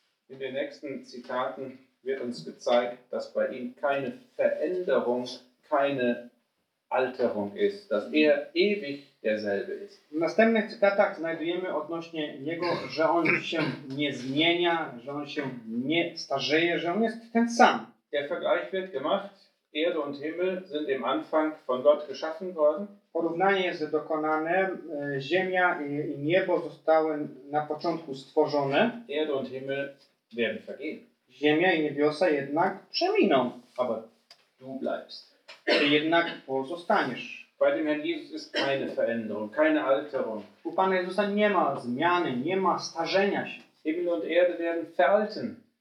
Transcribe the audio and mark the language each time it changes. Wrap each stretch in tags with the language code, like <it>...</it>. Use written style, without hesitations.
<de>In den nächsten Zitaten wird uns gezeigt, dass bei ihm keine Veränderung, keine Alterung ist, dass er ewig derselbe ist.</de> <pl>W następnych cytatach znajdujemy odnośnie niego, że on się nie zmienia, że on się nie starzeje, że on jest ten sam.</pl> <de>Der Vergleich wird gemacht. Erde und Himmel sind im Anfang von Gott geschaffen worden.</de> <pl>Porównanie jest dokonane. Ziemia i niebo zostały na początku stworzone.</pl> <de>Erde und Himmel werden vergehen.</de> <pl>Ziemia i niebiosa jednak przeminą.</pl> <de>Aber du bleibst.</de> <pl>Ty jednak pozostaniesz.</pl> <de>Bei dem Herrn Jesus ist keine Veränderung, keine Alterung.</de> <pl>U Pana Jezusa nie ma zmiany, nie ma starzenia się.</pl> <de>Himmel und Erde werden veralten.</de>